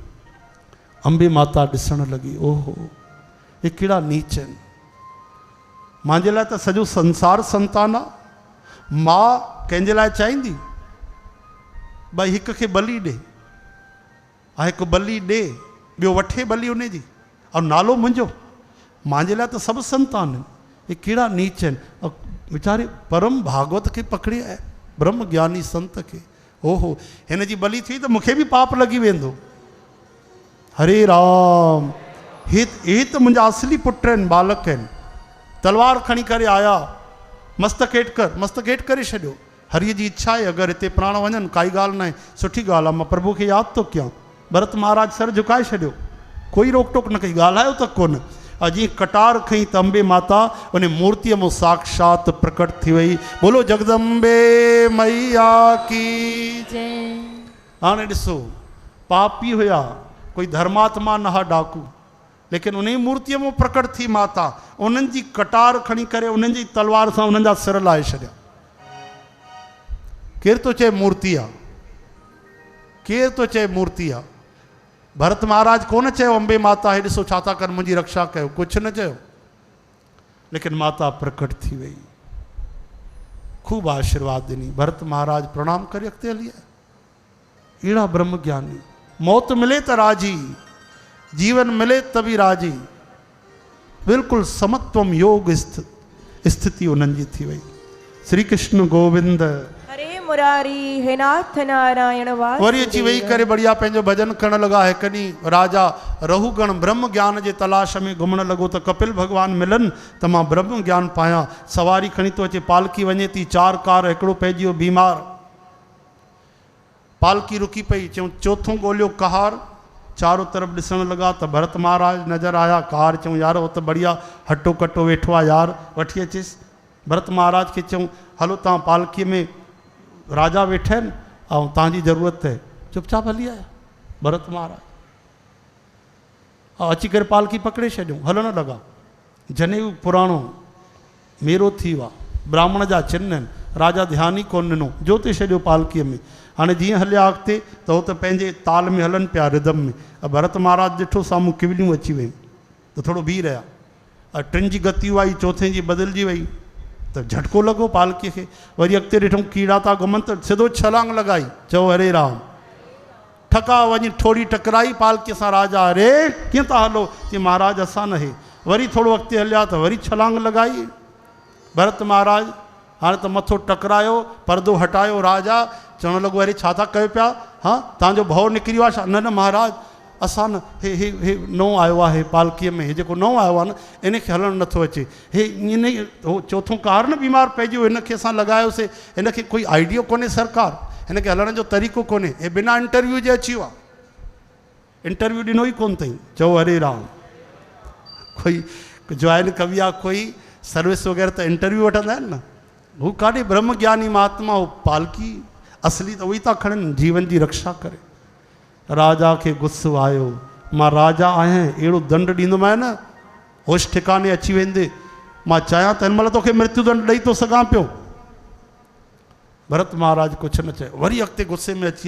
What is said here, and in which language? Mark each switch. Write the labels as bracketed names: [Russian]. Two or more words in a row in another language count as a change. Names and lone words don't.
[Sindhi] अंबे माता ॾिसण लॻी, ओहो हे कहिड़ा नीच आहिनि, मुंहिंजे लाइ त सॼो संसार संतान आहे, मां कंहिंजे लाइ चाहींदी भई हिक खे बलि ॾे, ऐं हिकु बलि ॾे, ॿियो वठे बलि उन जी, ऐं नालो मुंहिंजो, मुंहिंजे लाइ त सभु संतान आहिनि, हे कहिड़ा नीच आहिनि। ऐं वीचारे परम भागवत खे पकड़े आया, ब्रह्म ज्ञानी संत खे, ओहो हिन जी बलि थी त मूंखे बि पाप लॻी वेंदो, हरे राम। हे त मुंहिंजा असली पुट आहिनि, बालक आहिनि, तलवार खणी करे आया, मस्तक हेठि कर, मस्तक हेठि करे छॾियो, हरीअ जी इच्छा आहे अगरि हिते प्राण वञनि काई ॻाल्हि न आहे, सुठी ॻाल्हि आहे, मां प्रभु खे यादि थो कयां। भरत महाराज सर झुकाए छॾियो, कोई रोक टोक न कई, ॻाल्हायो त कोन। जीअं कटार खई त अंबे माता उन मूर्तिअ में साक्षात प्रकट थी वई, [Hindi] बोलो जगदम्बे मैया की जय। [Sindhi] हाणे ॾिसो, पापी हुया, कोई धर्मात्मा न हा डाकू, लेकिन उन मूर्तिअ में प्रकट थी माता, उन्हनि जी कटार खणी करे उन्हनि जी तलवार सां उन्हनि जा सिर लाहे छॾिया। केरु थो चए मूर्ति आहे, केरु थो चए मूर्ति आहे? भरत महाराज कोन चयो अंबे माता हे ॾिसो छा था कर, मुंहिंजी रक्षा कयो, कुझु न चयो, लेकिन माता प्रकट थी वई, ख़ूब आशीर्वाद ॾिनी। भरत महाराज प्रणाम करे अॻिते हली आया। अहिड़ा ब्रह्म ज्ञानी, मौत मिले त राजी, जीवन मिले त बि राजी, बिल्कुलु समत्वम योग स्थिति उन्हनि जी थी वई। श्री कृष्ण गोविंद हरे मुरारी, हे नाथ नारायण वासुदेव। वरी अची वेही करे बढ़िया पंहिंजो भजन करण लॻा। हिकु ॾींहुं राजा रहूगण ब्रह्म ज्ञान जे तलाश में घुमण लॻो त कपिल भॻवान मिलनि त मां ब्रह्म ज्ञान पायां। सवारी खणी थो अचे, पालकी वञे थी, 4 कार, हिकिड़ो पइजी वियो बीमार, पालकी रुकी पई, चयूं चोथों ॻोल्हियो कहार, चारों तरफ ॾिसण लॻा त भरत महाराज नज़र आया। कार चऊं यार हो त बढ़िया हटो कटो वेठो आहे यार, वठी अचिस। भरत महाराज खे चऊं हलो तव्हां पालकीअ में राजा वेठा आहिनि ऐं तव्हांजी ज़रूरत आहे, चुपचाप हली आया भरत महाराज। अची करे पालकी पकड़े छॾियूं, हलण लॻा। जनेऊ पुराणो मेरो थी वियो आहे, ब्राह्मण जा चिन्ह आहिनि, राजा ध्यानु ई कोन ॾिनो, जोते छॾियो पालकीअ में। हाणे जीअं हलिया अॻिते त हो त पंहिंजे ताल में हलनि पिया, रिदम में। भरत महाराज ॾिठो साम्हूं किवलियूं अची वयूं त थोरो बीह रहिया। टिनि जी गति आई, चौथे जी बदिलजी वई त झटको लॻो पालकीअ खे। वरी अॻिते ॾिठूं कीड़ा था घुमनि त सिधो छलांग लॻाई, चओ हरे राम। ठका वञी थोरी टकराई पालकीअ सां। राजा अरे कीअं था हलो? चई महाराज असां न हे। वरी थोरो अॻिते हलिया त वरी छलांग लॻाई। भरत महाराज हाणे त मथो टकरायो, परदो हटायो। राजा चवणु लॻो अरे छा था कयो पिया? हा तव्हांजो भउ निकिरी वियो आहे छा? न न महाराज असां न, हे नओं आयो आहे पालकीअ में, हे जेको नओं आयो आहे न इनखे हलणु नथो अचे। हे ईअं न हो चोथों कार न बीमार पइजी वियो, हिनखे असां लॻायोसीं, हिनखे कोई आइडियो कोन्हे सरकार, हिनखे हलण जो तरीक़ो कोन्हे, हे बिना इंटरव्यू जे अची वियो आहे, इंटरव्यू ॾिनो ई कोन्ह अथई। चओ हरे राम। कोई जॉइन कबी आहे, कोई सर्विस वग़ैरह त इंटरव्यू वठंदा आहिनि न। हू काॾे ब्रह्म ज्ञानी महात्मा, हो पालकी असली त उहे था खणनि जीवन जी रक्षा करे। राजा खे गुस्सो आयो, मां राजा आहियां, अहिड़ो दंड ॾींदोमांइ न होश ठिकाने अची वेंदे। मां चाहियां त हिन महिल तोखे मृत्यु दंड ॾेई थो सघां पियो। भरत महाराज कुझु न चयो, वरी अॻिते गुस्से में अची विया।